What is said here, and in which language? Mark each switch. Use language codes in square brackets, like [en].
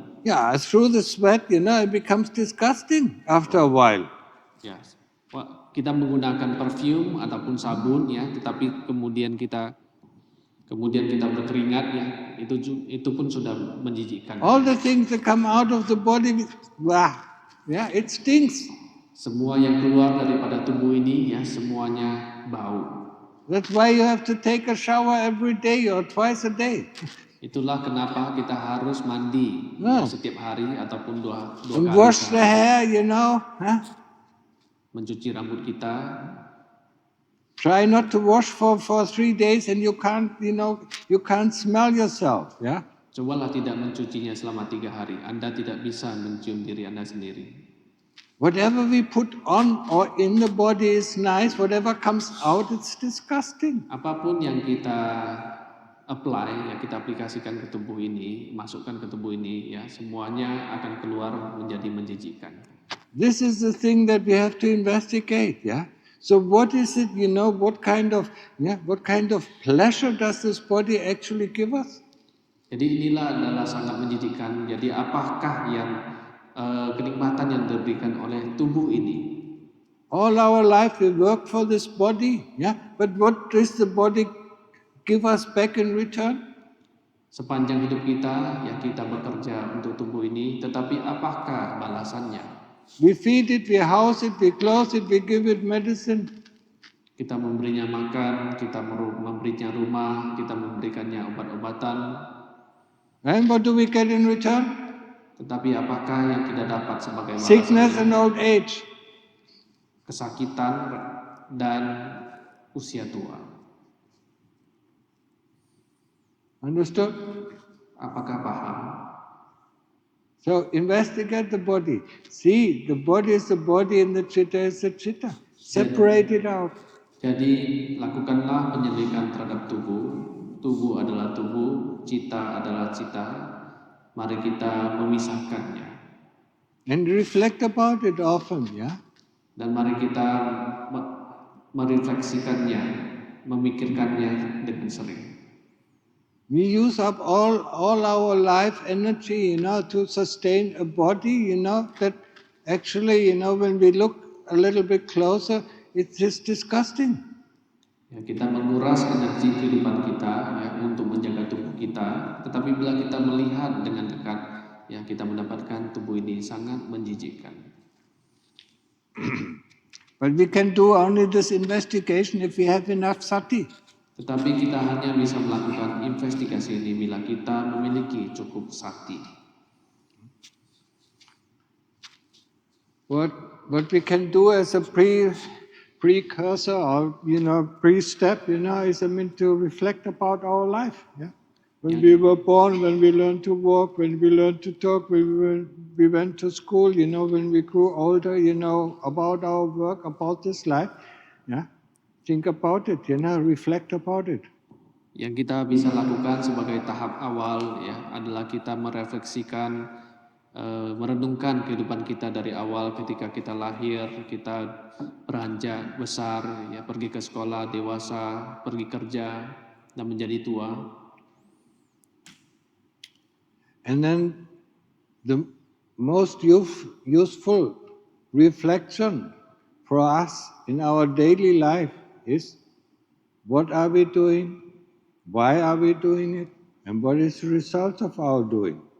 [en] Yeah, through the sweat, you know, it becomes disgusting after a while. Yes. [id] Kita menggunakan perfume ataupun sabun, ya, tetapi kemudian kita berkeringat, ya, itu pun sudah menjijikkan. [en] All the things that come out of the body, wah, yeah, it stinks. [id] Semua yang keluar daripada tubuh ini, ya, semuanya bau. [en] That's why you have to take a shower every day or twice a day. [id] Itulah kenapa kita harus mandi, ya, setiap hari ataupun dua [en] And [id] kali. [en] wash the hair, you know. [id] Mencuci rambut kita. [en] Try not to wash for 3 days and you can't, you know, you can't smell yourself. Yeah. [id] Cobalah tidak mencucinya selama 3 hari. Anda tidak bisa mencium diri Anda sendiri. [en] Whatever we put on or in the body is nice. Whatever comes out, it's disgusting. [id] Apapun yang kita apply, ya, kita aplikasikan ke tubuh ini, masukkan ke tubuh ini, ya, semuanya akan keluar menjadi menjijikkan. [en] This is the thing that we have to investigate. Yeah. So what is it? You know, what kind of pleasure does this body actually give us? [id] Jadi inilah adalah sangat menjijikkan. Jadi apakah yang kenikmatan yang diberikan oleh tubuh ini? [en] All our life we work for this body, yeah. But what does the body give us back in return? [id] Sepanjang hidup kita, ya, kita bekerja untuk tubuh ini, tetapi apakah balasannya? [en] We feed it, we house it, we clothe it, we give it medicine. [id] Kita memberinya makan, kita memberinya rumah, kita memberikannya obat-obatan. [en] And what do we get in return? [id] Tetapi apakah yang kita dapat sebagai balasan? [en] Sickness and old age. [id] Kesakitan dan usia tua. [en] Understood? [id] Apakah paham? [en] So investigate the body. See, the body is the body and the chitta is the chitta. Separate it out. [id] Jadi lakukanlah penyelidikan terhadap tubuh. Tubuh adalah tubuh, cita adalah cita. Mari kita memisahkannya. [en] And reflect about it often, yeah? [id] Dan mari kita merefleksikannya, memikirkannya dengan sering. [en] We use up all our life energy, you know, to sustain a body, you know, that actually, you know, when we look a little bit closer, it's just disgusting. [id] Ya, kita menguras energi kehidupan kita, ya, untuk menjaga tubuh kita. Tetapi bila kita melihat dengan dekat, ya, kita mendapatkan tubuh ini sangat menjijikkan. [en] But we can do only this investigation if we have enough sati. [id] Tetapi kita hanya bisa melakukan investigasi ini bila kita memiliki cukup sati. [en] What we can do as a precursor or, you know, pre-step, you know, is, I mean, to reflect about our life. Yeah. When we were born, when we learned to walk, when we learned to talk, when we went to school, you know, when we grew older, you know, about our work, about this life. Yeah. Think about it, you know, reflect about it. [id] Yang kita bisa lakukan sebagai tahap awal, ya, adalah kita merefleksikan, merenungkan kehidupan kita dari awal ketika kita lahir, kita beranjak besar, ya, pergi ke sekolah, dewasa, pergi kerja, dan menjadi tua. [en] And then the most useful reflection for us in our daily life is, what are we doing, why are we doing it, and what is the result of our doing.